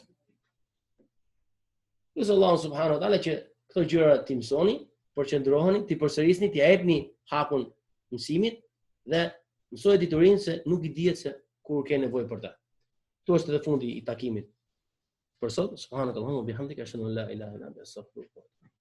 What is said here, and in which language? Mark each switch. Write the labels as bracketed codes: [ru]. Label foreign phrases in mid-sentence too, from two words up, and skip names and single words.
[sq] Lutë Allahu [ar] سبحانه وتعالى [sq] që këto gjëra ti mësoni, përqendroheni, ti përsërisni, ti jepni hakun mësimit dhe mësoj diturinë se nuk i dihet se kur ke nevojë për ta. Kto është edhe fundi i takimit. Për sot, [ar] سبحانك اللهم وبحمدك أشهد أن لا إله إلا أنت أستغفرك